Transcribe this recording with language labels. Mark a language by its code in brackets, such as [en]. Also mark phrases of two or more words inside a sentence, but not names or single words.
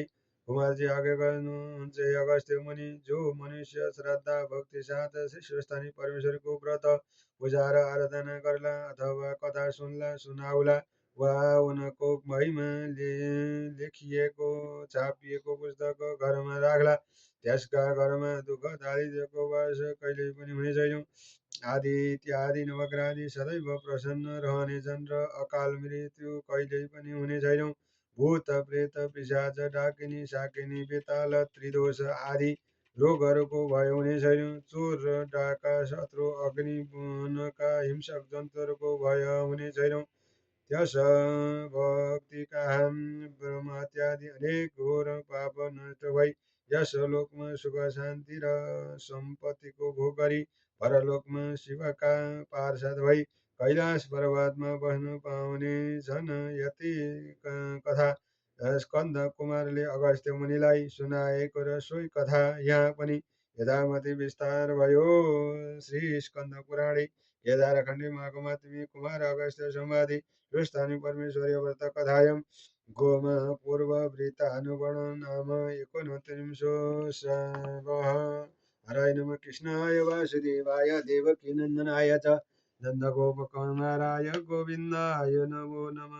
[ne] कुमारजी आज्ञा गर्नुहुन्छ हे अगस्त्य मुनि, जो मनुष्य श्रद्धा भक्ति साथ श्री स्वस्थानी परमेश्वरको व्रत पूजा र आराधना गर्ला अथवा कथा सुन्ला सुनाउला वा उनको महिमा लेखिएको छापिएको पुस्तक घरमा राख्ला, त्यसका घरमा दुःख दारिद्र्यको वास कहिल्यै पनि हुने छैन। आदि इत्यादि नवग्रहादि सदैव प्रसन्न रहनेछन् र अकाल मृत्यु कहिल्यै पनि हुने छैन। भूत प्रेत पिशाच डाकिनी साकिनी बेताल त्रिदोष आदि रोगहरूको भय हुने छैन। चोर र डाका शत्रु अग्नि वनका हिंसक जन्तुहरूको भय हुने छैन। त्यस भक्तिका ब्रह्म इत्यादि अनेक घोर पाप नष्ट भई यस लोकमा सुख शान्ति र सम्पत्तिको भोग गरी परलोकमा शिवका पार्षद भई कैलाश पर्वतमा बस्न पाउने छन्। यति कथा स्कन्द कुमारले अगस्त्य मुनिलाई सुनाएको र सोही कथा यहाँ पनि यथामति विस्तार भयो। [sa] श्री स्कन्द पुराणे केदारखण्डे महात्म्ये कुमार अगस्त्य संवादे स्वस्थानी परमेश्वरी व्रत कथायां गोमा पूर्ववृत्तानुगुण नाम 29 सर्गः। हराय नमः कृष्णाय वासुदेवाय देवकीनन्दनाय च नन्दगोपकुमाराय गोविन्दाय नमो नमः।